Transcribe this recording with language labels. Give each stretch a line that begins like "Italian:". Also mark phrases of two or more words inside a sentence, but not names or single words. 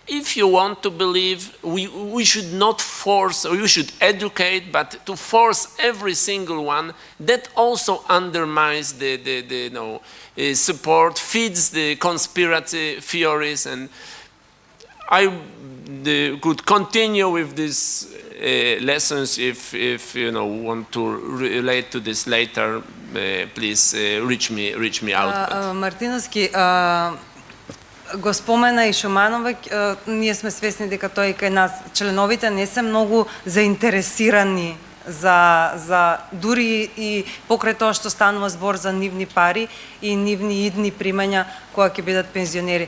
English: if you want to believe, we should not force, or you should educate, but to force every single one, that also undermines the support, feeds the conspiracy theories, and I could continue with these lessons if you want to relate to this later. Please reach me out.
Macedonian: Мартиновски, го спомена и Шумановек, ние сме свесни дека тој кај нас членовите не се многу заинтересирани за дури и покрај тоа што станува збор за нивни пари и нивни идни примања кога ќе бидат пензионери.